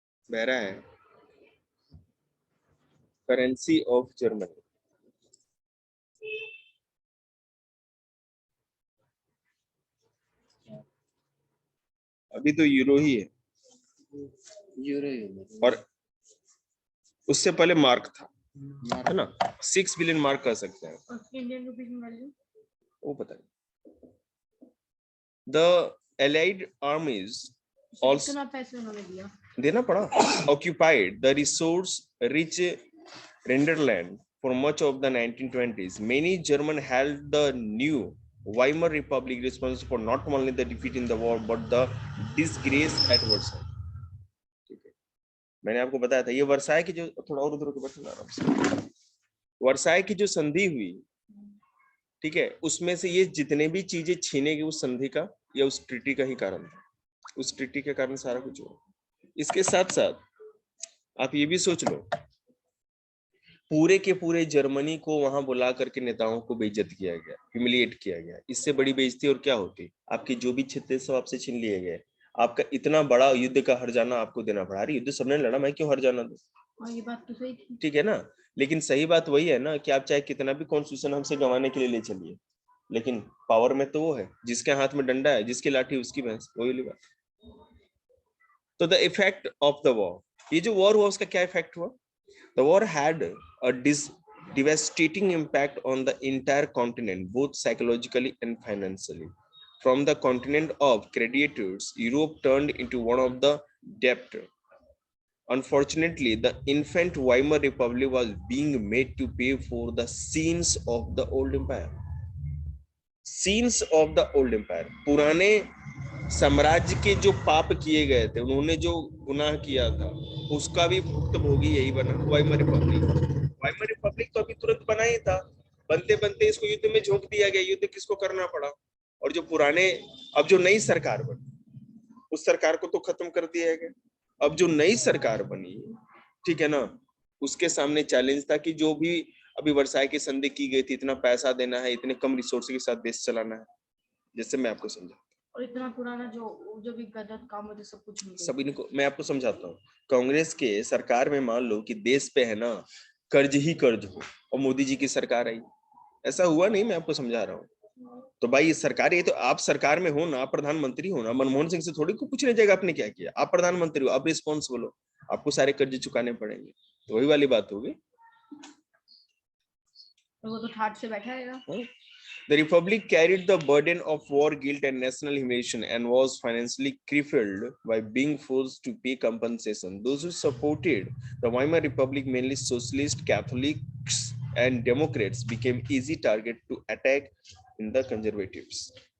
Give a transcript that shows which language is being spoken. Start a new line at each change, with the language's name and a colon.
Hindi: बहरा है
English: currency of Germany,
Hindi: अभी तो यूरो ही है, यूरो, और उससे पहले मार्क था, है ना, 6 बिलियन मार्क कह सकते हैं। इंडियन रुपीस में वैल्यू वो पता नहीं। द एलाइड आर्मीज also कितना पैसे उन्होंने दिया, देना पड़ा,
English: occupied the resource rich Renderland for much of the 1920s. Many German held the new Weimar Republic responsible for not only the defeat in the war but the disgrace at Versailles.
Hindi: ठीक है, मैंने आपको बताया था ये Versailles की जो, थोड़ा और उधर के बैठना आराम से, वर्साई की जो संधि हुई, ठीक है, उसमें से ये जितने भी चीजें छीनेगी उस संधि का या उस ट्रीटी का ही कारण था, उस ट्रीटी के कारण सारा कुछ हुआ। इसके साथ साथ आप ये भी सोच लो, पूरे के पूरे जर्मनी को वहां बुला करके नेताओं को बेइज्जत किया गया, ह्यूमिलिएट किया गया। इससे बड़ी बेइज्जती और क्या होती, आपकी जो भी क्षेत्र सब आपसे छीन लिए गए, आपका इतना बड़ा युद्ध का हर्जाना आपको देना पड़ा। अरे युद्ध सबने लड़ा, मैं क्यों हर्जाना दूं, ये बात तो सही थी, ठीक है ना, लेकिन सही बात वही है ना कि आप चाहे कितना भी कॉन्स्टिट्यूशन हमसे गंवाने के लिए ले चलिए, लेकिन पावर में तो वो है जिसके हाथ में डंडा है, जिसकी लाठी उसकी भैंस, वही बात। तो the effect of the war, ये जो वॉर हुआ उसका क्या इफेक्ट हुआ,
English: the war had a devastating impact on the entire continent, both psychologically and financially. From the continent of creditors, Europe turned into one of the debtor. Unfortunately, the infant Weimar Republic was being made to pay for the sins of the old empire. Sins of the old empire.
Hindi: पुराने साम्राज्य के जो पाप किए गए थे, उन्होंने जो गुनाह किया था, उसका भी भुक्तभोगी यही बना वाइमर रिपब्लिक। वाइमर रिपब्लिक तो अभी तुरंत बना ही था, बनते बनते इसको युद्ध में झोंक दिया गया, युद्ध किसको करना पड़ा, और जो पुराने, अब जो नई सरकार बनी उस सरकार को तो खत्म कर दिया गया। अब जो नई सरकार बनी, ठीक है ना, उसके सामने चैलेंज था कि जो भी अभी वर्साई की संधि की गई थी, इतना पैसा देना है, इतने कम रिसोर्स के साथ देश चलाना है, जैसे मैं आपको समझा, और इतना पुराना जो भी गलत काम होते सब कुछ सभी को मैं आपको समझाता हूँ। कांग्रेस के सरकार में मान लो कि देश पे है ना कर्ज ही कर्ज हो, और मोदी जी की सरकार आई, ऐसा हुआ नहीं, मैं आपको समझा रहा हूँ। तो भाई ये सरकार, ये तो आप सरकार में हो ना, आप प्रधानमंत्री हो ना, मनमोहन सिंह से थोड़ी को पूछने जाएगा आपने क्या किया, आप प्रधानमंत्री हो, आप रिस्पॉन्सिबल हो, आपको सारे कर्ज चुकाने पड़ेंगे, तो वही वाली बात होगी, वो तो ठाट से बैठा रहेगा।
English: The Republic carried the burden of war guilt and national humiliation and was financially crippled by being forced to pay compensation. Those who supported the Weimar Republic, mainly socialist, Catholics, and Democrats, became easy target to attack in the conservatives.